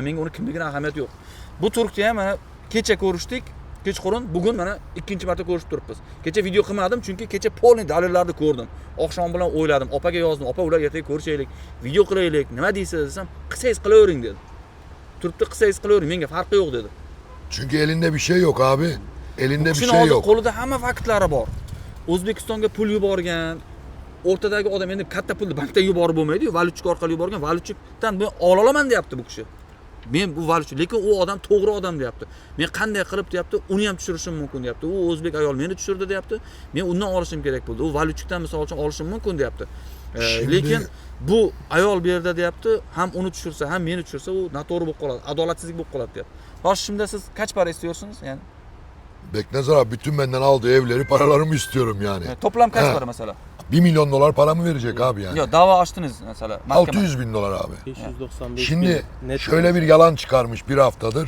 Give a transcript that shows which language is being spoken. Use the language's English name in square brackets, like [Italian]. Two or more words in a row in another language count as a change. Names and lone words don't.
[Uzbek] Menga uni kimligini ahamiyati yo'q. Bu Turkda ham mana kecha ko'rishdik. Kechqurun bugun mana ikkinchi marta ko'rishib turibmiz. Kecha video qilmadim chunki kecha polni dalillarni ko'rdim. Oqshom bilan o'yladim, opaga yozdim, opa ular ertaga ko'rishaylik, video qilaylik, nima deysiz desam, qilsangiz qilavering dedi. Turibdi, qilsangiz qilavering, menga farqi yo'q dedi. [Turkish] Çünkü elinde bir şey yok abi. Elinde bir şey [Uzbek] Hozir [Turkish] yok. [Uzbek] qo'lida hamma faktlari bor. O'zbekistonga pul yuborgan, o'rtadagi odam endi katta pulni bankdan yuborib bo'lmaydi-yu, valyutchik orqali yuborgan, valyutchikdan men ola olaman deyapti bu kishi. Men bu valyutchik, lekin u odam to'g'ri odam deyapti. Men qanday qilib deyapti, uni ham tushirishim mumkin deyapti. U o'zbek ayol meni tushirdi deyapti. Men undan olishim kerak bo'ldi. U valyutchikdan misol uchun olishim mumkin deyapti. Lekin bu ayol bu yerda deyapti, ham uni tushirsa, ham meni tushirsa, u noto'g'ri bo'lib qoladi, adolatsizlik bo'lib qoladi deyapti. [Turkish] Hoş, şimdi siz kaç para istiyorsunuz yani? Beknazar abi bütün benden aldığı evleri, paralarımı istiyorum yani. Toplam kaç para mesela? 1 milyon dolar paramı verecek abi yani. Yok, dava açtınız mesela. Mahkeme. 600 bin dolar abi. 595 Şimdi şöyle bir yalan çıkarmış bir haftadır.